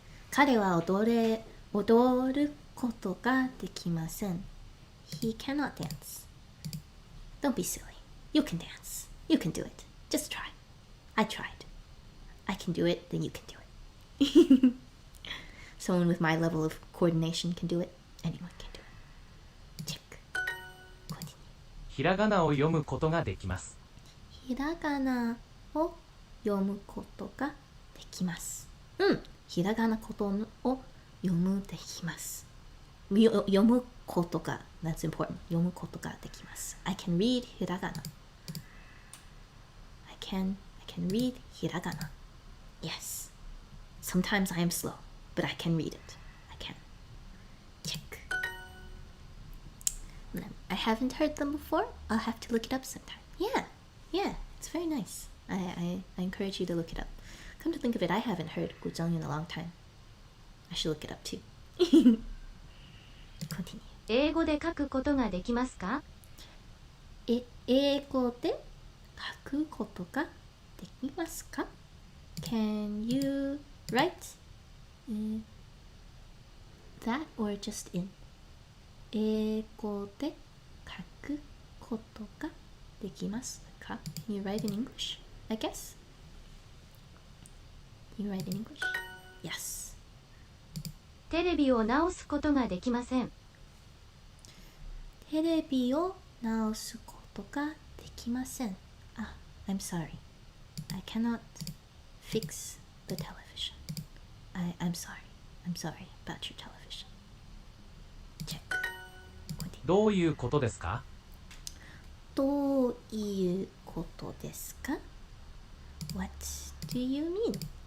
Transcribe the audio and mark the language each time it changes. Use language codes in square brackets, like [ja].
[ja] 彼は踊ることができません。 [en] He cannot dance. Don't be silly. You can dance. You can do it. Just try. I tried. I can do it, then you can do it. Someone with my level of coordination can do it. Anyone can do it. Check. Continue. [ja] ひらがなを読むことができます。ひらがなを読むことができます。ひらがなことを読むできます。読むことが [en] That's important. [ja] 読むことができます。 [en] I can read ひらがな。 I can read ひらがな。 Yes. Sometimes I am slow, but I can read it. I can. Check. I haven't heard them before. I'll have to look it up sometime. Yeah, it's very nice. I encourage you to look it up. Come to think of it, I haven't heard Guzheng in a long time. I should look it up too. Continue. [ja] 英語で書くことができますか？英語で書くことができますか？ [en] Can you write that or just in? [ja] 英語で書くことができますか？ [en] Can you write in English? I guess. Can you write in English? Yes. [ja] テレビを直すことができません。テレビを直すことができません。 [en] I'm sorry. I cannot fix the television. I'm sorry. I'm sorry about your television. Check. [ja] どういうことですか？どういうことですか？ [en] What do you mean?